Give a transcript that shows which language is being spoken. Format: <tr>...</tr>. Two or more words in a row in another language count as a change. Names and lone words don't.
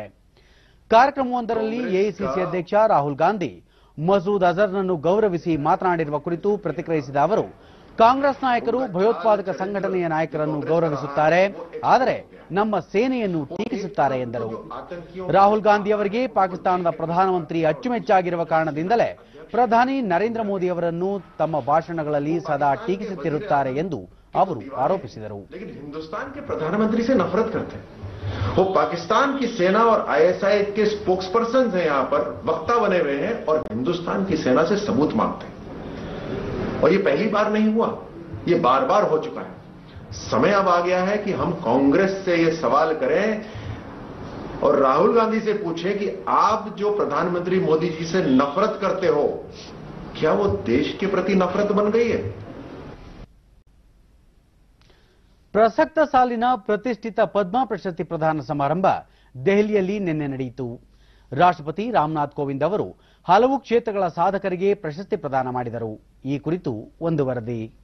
<kn>ಕಾರ್ಯಕ್ರಮವೊಂದರಲ್ಲಿ ಎಐಸಿಸಿ ಅಧ್ಯಕ್ಷ ರಾಹುಲ್ ಗಾಂಧಿ ಮಸೂದ್ ಅಜರ್ನನ್ನು ಗೌರವಿಸಿ ಮಾತನಾಡಿರುವ ಕುರಿತು ಪ್ರತಿಕ್ರಿಯಿಸಿದ ಅವರು, ಕಾಂಗ್ರೆಸ್ ನಾಯಕರು ಭಯೋತ್ಪಾದಕ ಸಂಘಟನೆಯ ನಾಯಕರನ್ನು ಗೌರವಿಸುತ್ತಾರೆ, ಆದರೆ ನಮ್ಮ ಸೇನೆಯನ್ನು ಟೀಕಿಸುತ್ತಾರೆ ಎಂದರು. ರಾಹುಲ್ ಗಾಂಧಿ ಅವರಿಗೆ ಪಾಕಿಸ್ತಾನದ ಪ್ರಧಾನಮಂತ್ರಿ ಅಚ್ಚುಮೆಚ್ಚಾಗಿರುವ ಕಾರಣದಿಂದಲೇ ಪ್ರಧಾನಿ ನರೇಂದ್ರ ಮೋದಿ ಅವರನ್ನು ತಮ್ಮ ಭಾಷಣಗಳಲ್ಲಿ ಸದಾ ಟೀಕಿಸುತ್ತಿರುತ್ತಾರೆ ಎಂದು ಅವರು ಆರೋಪಿಸಿದರು.</kn> <hi>हिंदुस्तान के प्रधानमंत्री से नफरत करते हैं, वो पाकिस्तान की सेना और आईएसआई के स्पोक्स पर्सन हैं, यहाँ पर वक्ता बने हुए हैं और हिंदुस्तान की सेना से सबूत मांगते हैं. और ये पहली बार नहीं हुआ, ये बार बार हो चुका है. समय अब आ गया है कि हम कांग्रेस से ये सवाल करें और राहुल गांधी से पूछें कि आप जो प्रधानमंत्री मोदी जी से नफरत करते हो, क्या वो देश के प्रति नफरत बन गई है?</hi> <kn>ಪ್ರಸಕ್ತ ಸಾಲಿನ ಪ್ರತಿಷ್ಠಿತ ಪದ್ಮ ಪ್ರಶಸ್ತಿ ಪ್ರದಾನ ಸಮಾರಂಭ ದೆಹಲಿಯಲ್ಲಿ ನಿನ್ನೆ ನಡೆಯಿತು. ರಾಷ್ಟ್ರಪತಿ ರಾಮನಾಥ್ ಕೋವಿಂದ್ ಅವರು ಹಲವು ಕ್ಷೇತ್ರಗಳ ಸಾಧಕರಿಗೆ ಪ್ರಶಸ್ತಿ ಪ್ರದಾನ ಮಾಡಿದರು. ಈ ಕುರಿತು ಒಂದು ವರದಿ.</kn>